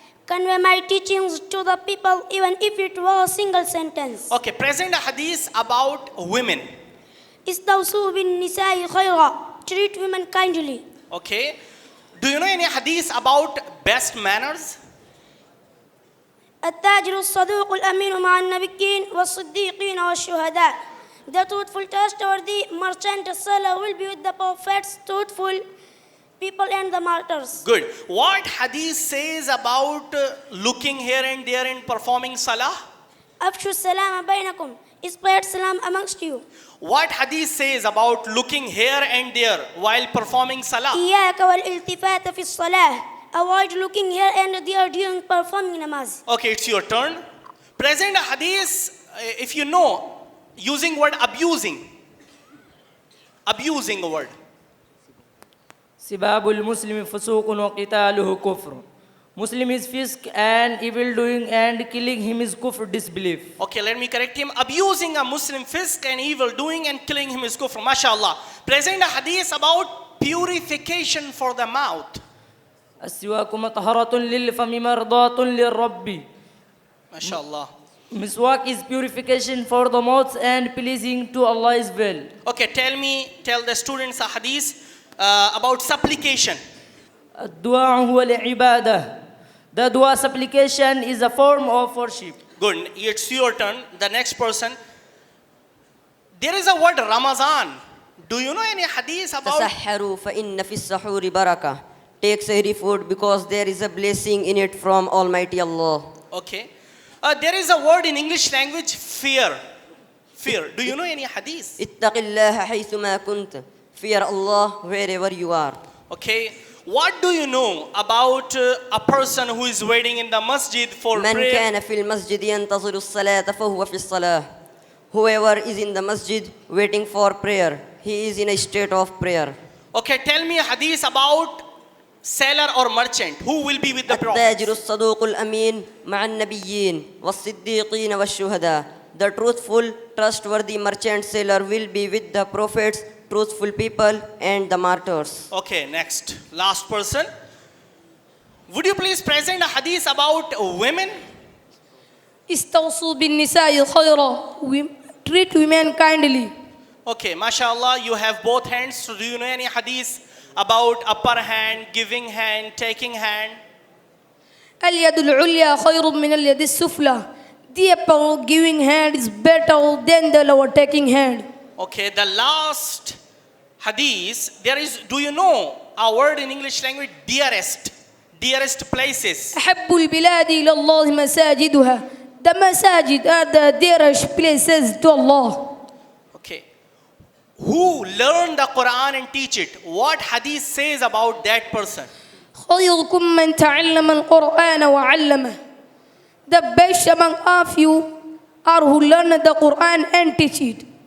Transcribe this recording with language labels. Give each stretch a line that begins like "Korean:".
English: Convey my teachings to the people even if it was a single sentence. Okay, present a hadith about women.
Arabic: استوصوا بالنساء خيرا.
English: Treat women kindly. Okay, do you know any hadith about best manners?
Arabic: التاجر الصدوق الأمين مع النبيين والصديقين والشهداء.
English: The truthful, trustworthy merchant seller will be with the prophets, truthful people and the martyrs. Good. What hadith says about looking here and there and performing salah?
Arabic: أفشوا السلام بينكم.
English: Spread salam amongst you. What hadith says about looking here and there while performing salah?
Arabic: إياك والالتفات في الصلاة.
English: Avoid looking here and there during performing namaz. Okay, it's your turn. Present a hadith, if you know, using word abusing. Abusing a word.
Arabic: سباب المسلم فسوق وقتاله كفر.
English: Muslim is fisk and evil doing and killing him is kufr, disbelief. Okay, let me correct him. Abusing a Muslim fisk and evil doing and killing him is kufr. MashaAllah. Present a hadith about purification for the mouth.
Arabic: السواك مطهرة للفم مرضاة للرب.
English: MashaAllah. Miswak is purification for the mouth and pleasing to Allah is well. Okay, tell the students a hadith. about supplication.
Arabic: الدعاء هو العبادة.
English: The dua supplication is a form of worship. Good. It's your turn. The next person. There is a word Ramazan. Do you know any hadith about?
Arabic: تسحروا فإن في السحور بركة.
English: Take sahri food because there is a blessing in it from Almighty Allah. Okay. There is a word in English language, fear. Fear. Do you know any hadith?
Arabic: اتق الله حيثما كنت.
English: Fear Allah wherever you are. Okay. What do you know about a person who is waiting in the masjid for
Arabic: من
English: prayer?
Arabic: كان في المسجد ينتظر الصلاة فهو في الصلاة.
English: Whoever is in the masjid waiting for prayer, he is in a state of prayer. Okay, tell me a hadith about seller or merchant who will be with the prophet.
Arabic: التاجر الصدوق الأمين مع النبيين والصديقين والشهداء.
English: The truthful, trustworthy merchant seller will be with the prophets, truthful people, and the martyrs. Okay, next. Last person. Would you please present a hadith about women?
Arabic: استوصوا بالنساء خيرا.
English: Treat women kindly. Okay, mashallah, you have both hands. So do you know any hadith about upper hand, giving hand, taking hand?
Arabic: اليد العليا خير من اليد السفلى.
English: The upper giving hand is better than the lower taking hand. Okay, the last hadith, there is, do you know a word in English language, dearest? Dearest places.
Arabic: أحب البلاد إلى الله مساجدها.
English: The masajid are the dearest places to Allah. Okay. Who learned the Quran and teach it? What hadith says about that person?
Arabic: خيركم من تعلم القرآن وعلمه.
English: The best among of you are who learn the Quran and teach it.